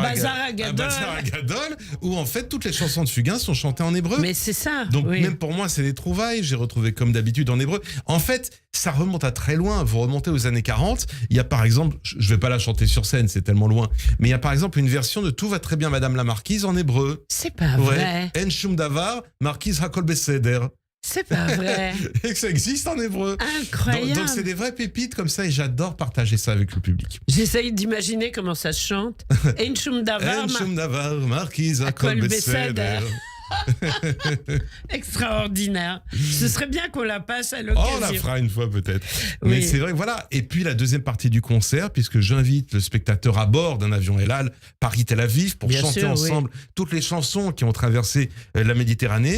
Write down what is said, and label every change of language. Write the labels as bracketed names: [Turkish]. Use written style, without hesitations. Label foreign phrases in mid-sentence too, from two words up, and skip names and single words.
[French] Agadol, où en fait toutes les chansons de Fugain sont chantées en hébreu. Mais c'est ça. Donc même pour moi, c'est des trouvailles. J'ai retrouvé comme d'habitude en hébreu. En fait, ça remonte à très loin. Vous remontez aux années 40. Il y a par exemple, je vais pas la chanter sur scène, c'est tellement loin, mais il y a par exemple une version de Tout va très bien Madame la Marquise en hébreu. C'est pas vrai. [Hebrew] אין שום דבר, מרקיז הכל בסדר. [French] C'est pas vrai. Et que ça existe en hébreu. Incroyable. Donc c'est des vraies pépites comme ça et j'adore partager ça avec le public. J'essaye d'imaginer comment ça se chante. [Hebrew] אין שום דבר, מרקיז הכל בסדר. [French] Extraordinaire. Ce serait bien qu'on la passe à Oh, l'occasion. on la fera une fois peut-être. Oui. Mais c'est vrai, voilà. Et puis la deuxième partie du concert, puisque j'invite le spectateur à bord d'un avion El Al, Paris-Tel Aviv, pour Bien chanter sûr, ensemble toutes les chansons qui ont traversé la Méditerranée.